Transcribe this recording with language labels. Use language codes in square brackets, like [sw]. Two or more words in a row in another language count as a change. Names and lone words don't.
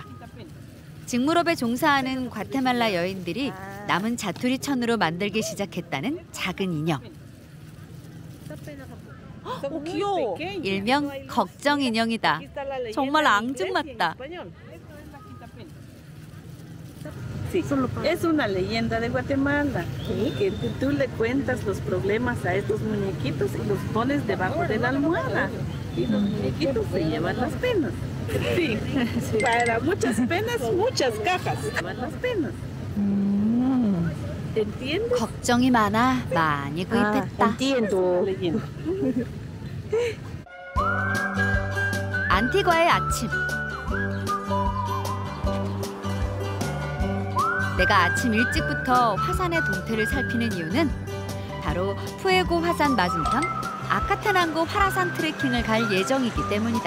[ko] 직물업에 종사하는 과테말라 여인들이 남은 자투리천으로 만들기 시작했다는 작은 인형. 귀여워. 일명 걱정 인형이다. 정말 앙증맞다. [es] Sí, es una leyenda de Guatemala, que tú le cuentas los problemas a estos muñequitos y los pones debajo de la almohada y los muñequitos se llevan las penas. Sí, para muchas penas, muchas cajas. Llevan las penas. ¿Entiendes? [ko] 걱정이 많아 많이 구입했다. [es] entiendo. Leyenda. [ko] 안티과의 아침. 내가 아침 일찍부터 화산의 동태를 살피는 이유는 바로 푸에고 화산 맞은편 아카타난고 활화산 트레킹을 갈 예정이기 때문이다.